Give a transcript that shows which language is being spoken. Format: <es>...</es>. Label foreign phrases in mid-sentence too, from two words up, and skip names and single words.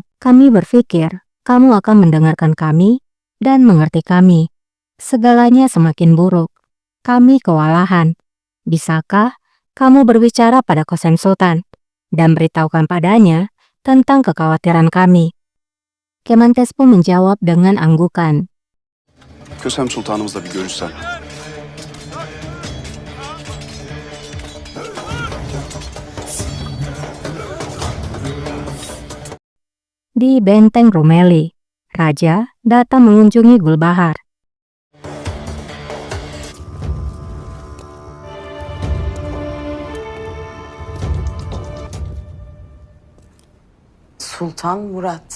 <id>Kami berpikir kamu akan mendengarkan kami dan mengerti kami. Segalanya semakin buruk. Kami kewalahan. Bisakah kamu berbicara pada Kosem Sultan dan beritahukan padanya tentang kekhawatiran kami? Kemenkes pun menjawab dengan anggukan.</id> <tr>Kösem Sultanımızla bir görüşsen.</tr> <id>Di benteng Rumeli, Raja datang mengunjungi Gulbahar. Sultan Murat.</id>